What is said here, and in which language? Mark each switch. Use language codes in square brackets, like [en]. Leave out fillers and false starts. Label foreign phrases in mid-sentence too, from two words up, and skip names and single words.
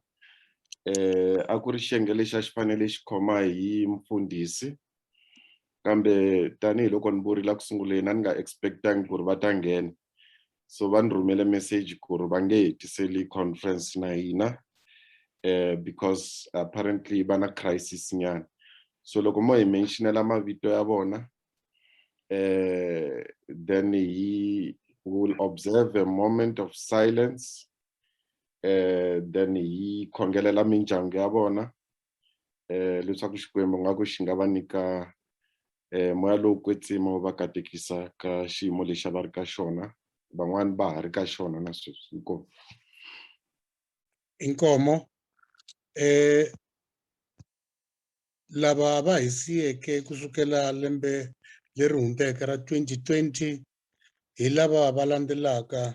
[ts] A ku ri xiyenge lexi a xi fanele xi khoma hi mfundhisi, kambe tanihiloko ni vurile ku sunguleni a ni nga expectangi ku ri va ta nghena, so va ni rhumele message ku ri va nge hetiseli conference na hina [en] because apparently [ts] va na crisis nyana. So loko mo hi mentionela mavito ya vona, [en] then he will observe a moment of silence, then [ts] hi khongelela mindyangu ya vona leswaku Xikwembu nga ku xi nga va nyika moya lowu kwetsima wu va katekisa ka xiyimo lexi va ri ka xona. van'wani va ha ri ka xona na sweswi. Inkomu. Inkomo lava va hi siyeke kusukela lembe leri hundzeke ra 2020 hi lava va landzelaka.